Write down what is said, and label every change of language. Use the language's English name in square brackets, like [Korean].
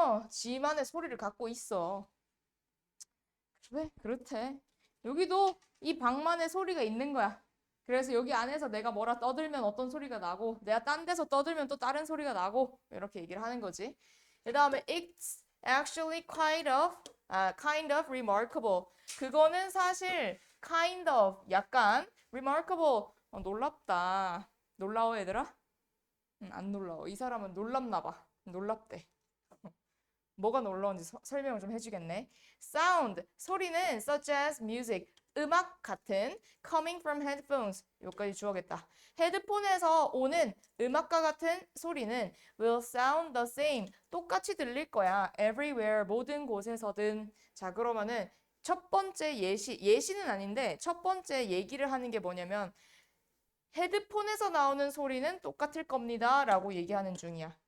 [Korean] 지만의 소리를 갖고 있어. 그래, 그렇대. 여기도 이 방만의 소리가 있는 거야. 그래서 여기 안에서 내가 뭐라 떠들면 어떤 소리가 나고, 내가 딴 데서 떠들면 또 다른 소리가 나고, 이렇게 얘기를 하는 거지. 그 다음에 [English] it's actually kind of remarkable. [Korean] 그거는 사실 [English] kind of, [Korean] 약간 remarkable, 놀랍다. 놀라워, 얘들아? 안 놀라워. 이 사람은 놀랍나 봐. 놀랍대. 뭐가 놀라운지 설명을 좀 해주겠네. [English] Sound, [Korean] 소리는 [English] such as music, [Korean] 음악 같은 [English] coming from headphones, [Korean] 여기까지 주어겠다. 헤드폰에서 오는 음악과 같은 소리는 [English] will sound the same, [Korean] 똑같이 들릴 거야. everywhere, 모든 곳에서든. 자, 그러면은 첫 번째 예시는 아닌데 첫 번째 얘기를 하는 게 뭐냐면 헤드폰에서 나오는 소리는 똑같을 겁니다 라고 얘기하는 중이야.